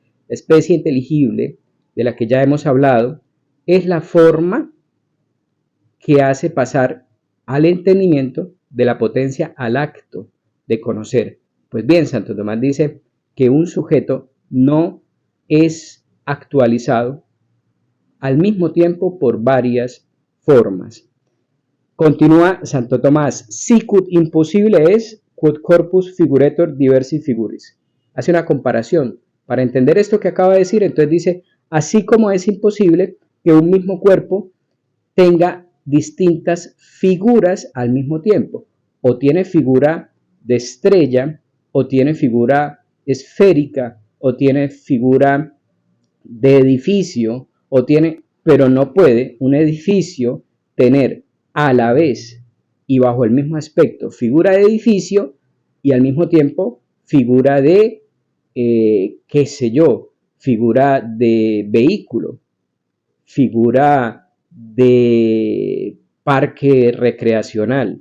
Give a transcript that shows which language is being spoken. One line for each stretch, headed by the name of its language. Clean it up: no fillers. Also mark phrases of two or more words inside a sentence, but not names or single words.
Spanish: La especie inteligible, de la que ya hemos hablado, es la forma que hace pasar al entendimiento de la potencia al acto de conocer. Pues bien, Santo Tomás dice que un sujeto no es actualizado al mismo tiempo por varias formas. Continúa Santo Tomás,
Latin: sicut imposible es quod corpus figuretur diversi figuris.
Spanish: Hace una comparación. Para entender esto que acaba de decir, entonces dice, así como es imposible que un mismo cuerpo tenga distintas figuras al mismo tiempo. O tiene figura de estrella, o tiene figura esférica, o tiene figura de edificio, pero no puede un edificio tener a la vez y bajo el mismo aspecto figura de edificio y al mismo tiempo figura de, qué sé yo, figura de vehículo, figura de parque recreacional.